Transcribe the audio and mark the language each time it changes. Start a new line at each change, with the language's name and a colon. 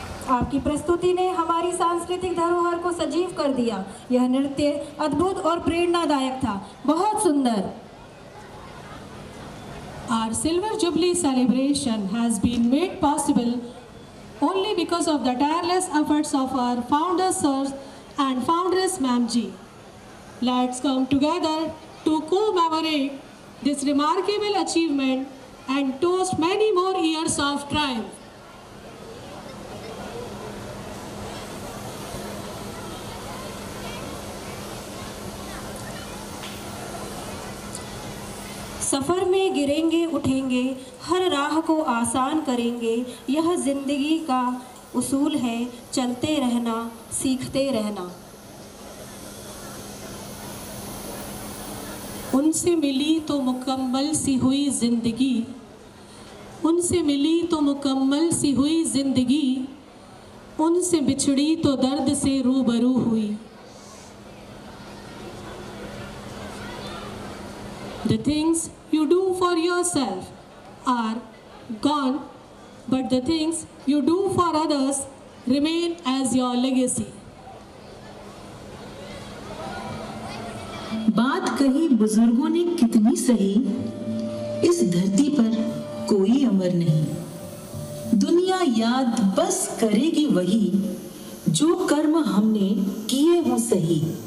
Hindi: आपकी प्रस्तुति ने हमारी सांस्कृतिक धरोहर को सजीव कर दिया। यह नृत्य अद्भुत और प्रेरणादायक था। बहुत सुंदर।
English: Our Silver Jubilee celebration has been made possible only because of the tireless efforts of our founder sirs and foundress Ma'am Ji. Let's come together to commemorate this remarkable achievement and toast many more years of triumph.
Hindi: सफ़र में गिरेंगे उठेंगे, हर राह को आसान करेंगे। यह ज़िंदगी का उसूल है, चलते रहना, सीखते रहना। उनसे मिली तो मुकम्मल सी हुई ज़िंदगी, उनसे मिली तो मुकम्मल सी हुई ज़िंदगी, उनसे बिछड़ी तो दर्द से रूबरू हुई।
English: The things you do for yourself are gone, but the things you do for others remain as your legacy.
Hindi: बात कही बुजुर्गों ने कितनी सही, इस धरती पर कोई अमर नहीं। दुनिया याद बस करेगी वही, जो कर्म हमने किए हों सही।